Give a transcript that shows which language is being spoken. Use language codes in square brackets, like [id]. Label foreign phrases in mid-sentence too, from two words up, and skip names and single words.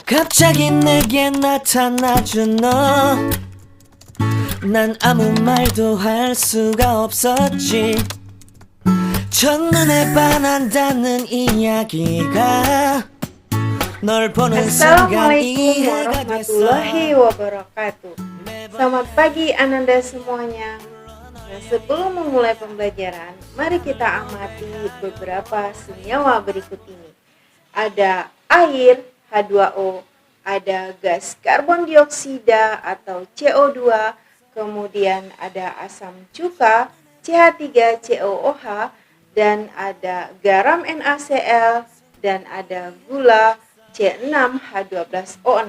[ko] 갑자기 내게 나타나준 너 난 아무 말도 할 수가 없었지 첫눈에 반한다는 이야기가 널 보는 순간 [id] Assalamualaikum [ko] 이해가 됐어 [ar] ورحمة الله وبركاته. [id] Selamat pagi Ananda semuanya. Nah, sebelum memulai pembelajaran, mari kita amati beberapa senyawa berikut ini. Ada air H2O, ada gas karbon dioksida atau CO2, kemudian ada asam cuka CH3COOH, dan ada garam NaCl, dan ada gula C6H12O6.